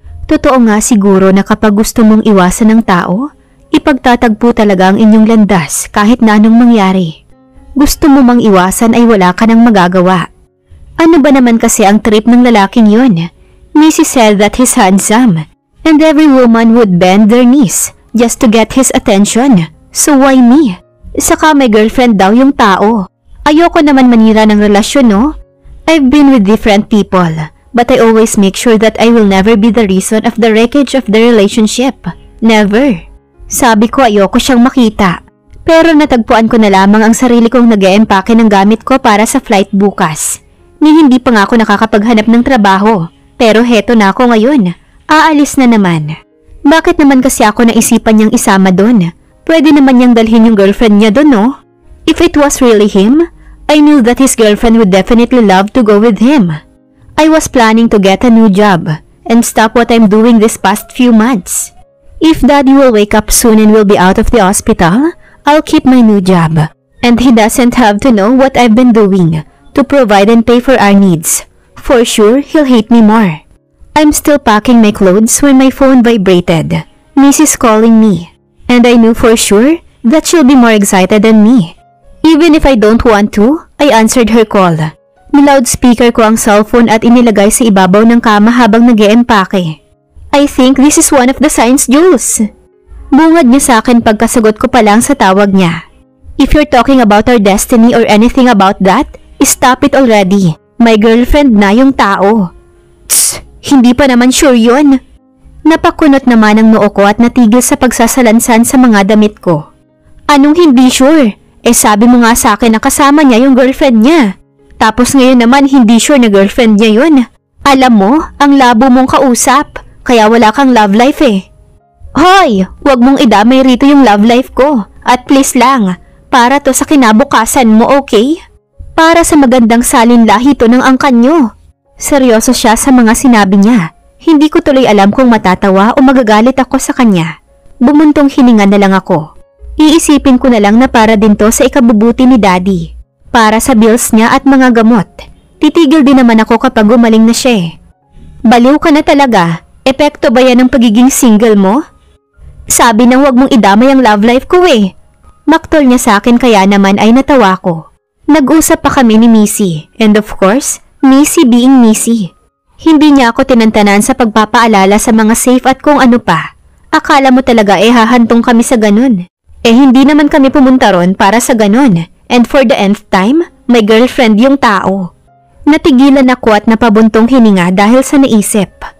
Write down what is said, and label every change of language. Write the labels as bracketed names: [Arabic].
[Filipino] Totoo nga siguro na kapag gusto mong iwasan ng tao, ipagtatagpo talaga ang inyong landas kahit na anong mangyari. Gusto mo mang iwasan ay wala ka nang magagawa. Ano ba naman kasi ang trip ng lalaking yun? [English] Missy said that he's handsome, and every woman would bend their knees just to get his attention. So why me? [Filipino] Saka may girlfriend daw yung tao. Ayoko naman manira ng relasyon, no? [English] I've been with different people, but I always make sure that I will never be the reason of the wreckage of the relationship. Never. [Filipino] Sabi ko ayoko siyang makita. Pero natagpuan ko na lamang ang sarili kong nag-e-empake ng gamit ko para sa flight bukas. Ni hindi pa nga ako nakakapaghanap ng trabaho. Pero heto na ako ngayon. Aalis na naman. Bakit naman kasi ako naisipan niyang isama doon? Pwede naman niyang dalhin yung girlfriend niya doon, no? [English] If it was really him, I knew that his girlfriend would definitely love to go with him. I was planning to get a new job and stop what I'm doing this past few months. If Daddy will wake up soon and will be out of the hospital, I'll keep my new job. And he doesn't have to know what I've been doing to provide and pay for our needs. For sure, he'll hate me more. I'm still packing my clothes when my phone vibrated. Mrs. calling me. And I knew for sure that she'll be more excited than me. Even if I don't want to, I answered her call. [Filipino] Niloudspeaker ko ang cellphone at inilagay sa ibabaw ng kama habang nag-e-empake. [English] I think this is one of the signs, Jules. [Filipino] Bungad niya sa akin pagkasagot ko pa lang sa tawag niya. [English] If you're talking about our destiny or anything about that, stop it already. [Filipino] My girlfriend na yung tao. Tss, hindi pa naman sure yun. Napakunot naman ang noo ko at natigil sa pagsasalansan sa mga damit ko. Anong hindi sure? Sabi mo nga sa akin na kasama niya yung girlfriend niya. Tapos ngayon naman hindi sure na girlfriend niya yun. Alam mo, ang labo mong kausap, kaya wala kang love life eh. Hoy, wag mong idamay rito yung love life ko. At please lang, para to sa kinabukasan mo, okay? Para sa magandang salinlahi to ng angkan nyo. Seryoso siya sa mga sinabi niya. Hindi ko tuloy alam kung matatawa o magagalit ako sa kanya. Bumuntong hininga na lang ako. Iisipin ko na lang na para din to sa ikabubuti ni Daddy. Para sa bills niya at mga gamot. Titigil din naman ako kapag gumaling na siya eh. Baliw ka na talaga. Epekto ba yan ng pagiging single mo? Sabi nang wag mong idamay ang love life ko eh. Maktol niya sa akin kaya naman ay natawa ko. Nag-usap pa kami ni Missy. [English] And of course, Missy being Missy. [Filipino] Hindi niya ako tinantanan sa pagpapaalala sa mga safe at kung ano pa. Akala mo talaga hahantong kami sa ganun. Hindi naman kami pumunta ron para sa ganun. [English] And for the nth time, [Filipino] may girlfriend yung tao. Natigilan ako at napabuntong hininga dahil sa naisip.